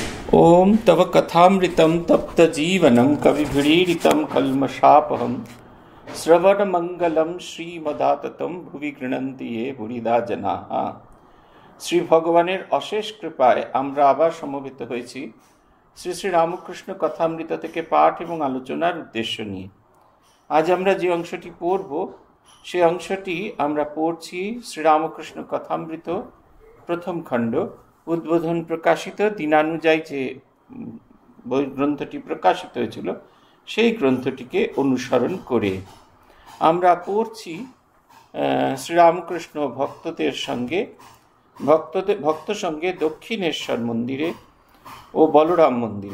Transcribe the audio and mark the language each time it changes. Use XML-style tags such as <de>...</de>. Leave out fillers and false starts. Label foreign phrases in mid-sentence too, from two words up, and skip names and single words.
<sa>ओम तव कथामृतं तप्तजीवनं कविभिरीडितं कल्मषापहं श्रवणमंगलं श्रीमदाततं भुवि गृह्णन्ति ये भुरिदा जनाः।</sa> <bn>শ্রী ভগবানের অশেষ কৃপায় আমরা আবার সমবেত হয়েছি শ্রী শ্রী রামকৃষ্ণ কথামৃত থেকে পাঠ এবং আলোচনার উদ্দেশ্য নিয়ে। আজ আমরা যে অংশটি পড়ব সেই অংশটি আমরা পড়ছি শ্রীরামকৃষ্ণ কথামৃত প্রথম খণ্ড, উদ্বোধন প্রকাশিত দিনানুযায়ী যে বই গ্রন্থটি প্রকাশিত হয়েছিল সেই গ্রন্থটিকে অনুসরণ করে আমরা পড়ছি শ্রীরামকৃষ্ণ ভক্ত সঙ্গে দক্ষিণেশ্বর মন্দিরে ও বলরাম মন্দিরে।</bn>